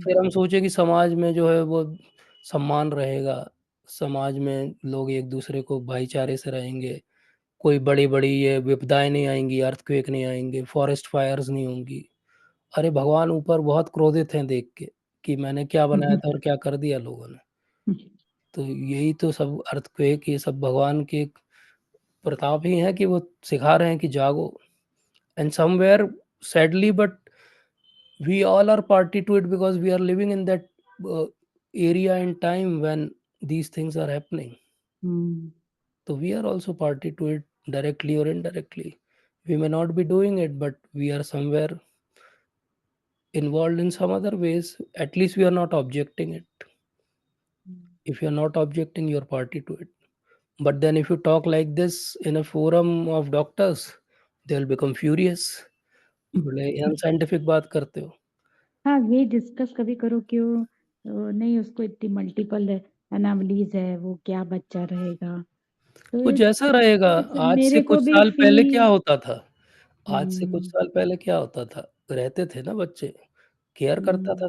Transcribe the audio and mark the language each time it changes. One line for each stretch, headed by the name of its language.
Hindi: फिर हम सोचे कि समाज में जो है वो सम्मान रहेगा, समाज में लोग एक दूसरे को भाईचारे से रहेंगे, कोई बड़ी बड़ी ये विपदाएं नहीं आएंगी, अर्थक्वेक नहीं आएंगे, फॉरेस्ट फायर्स नहीं होंगी। अरे भगवान ऊपर बहुत क्रोधित हैं देख के कि मैंने क्या बनाया था और क्या कर दिया लोगों ने। तो यही तो सब अर्थक्वेक ये सब भगवान के प्रताप ही है कि वो सिखा रहे हैं कि जागो।
English: And somewhere sadly but we all are party to it because we are living in that area and time when these things are happening. Hmm, So we are also party to it directly or indirectly. We may not be doing it, but we are somewhere involved in some other ways. At least we are not objecting it. If you are not objecting, you are party to it. But then if you talk like this in a forum of doctors, they'll become furious.
Hindi: बोले unscientific बात करते हो। हाँ, ये discuss कभी करो क्यों नहीं, उसको इतनी मल्टीपल एनामलीज है, वो क्या बच्चा रहेगा। तो वो जैसा रहेगा। आज से मेरे को भी साल पहले क्या फील। होता था? आज से कुछ हम्म, साल पहले क्या होता था? रहते थे ना बच्चे, केयर करता था